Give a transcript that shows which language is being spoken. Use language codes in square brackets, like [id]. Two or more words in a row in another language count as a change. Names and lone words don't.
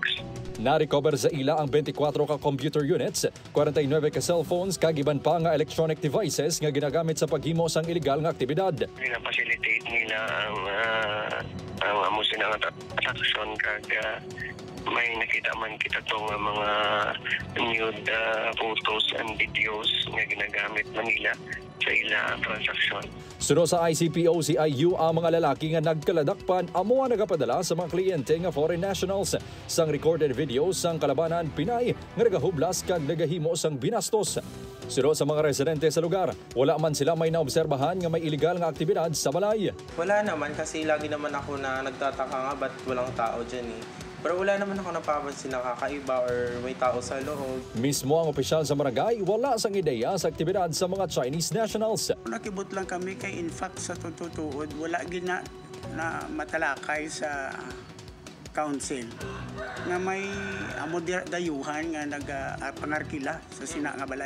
[hil] Na-recover sa ila ang 24 ka [en] computer units, [hil] 49 ka cellphones, kagiban pa nga electronic devices nga ginagamit sa paghimo sang illegal nga aktibidad. Pina-facilitate nila ang amo sila nga transaction kag may nakita man kita tong mga [en] nude photos and videos [hil] nga ginagamit manila sa ilang transaksyon. Sunod sa ICPO-CIU, ang mga lalaki nga nagkaladakpan amo ang nagapadala sa mga kliyente nga [en] foreign nationals [hil] sang recorded videos sang kalabanan Pinay nga nagahublas kag nagahimo sang binastos. Sunod sa mga residente sa lugar, wala man sila may naobserbahan nga may iligal nga aktibidad sa balay. [tl] Wala naman kasi lagi naman ako na nagtataka nga ba't walang tao dyan eh. Pero wala naman ako napapansin na kakaiba or may tao sa loob. [hil] Mismo ang opisyal sa barangay, wala sang ideya sa aktibidad sa mga [en] Chinese nationals. [hil] Nakibot lang kami kay [en] in fact [hil] sa tututuod, wala gina na matalakay sa council nga may amo dayuhan nga nagpangarkila sa sina nga balay.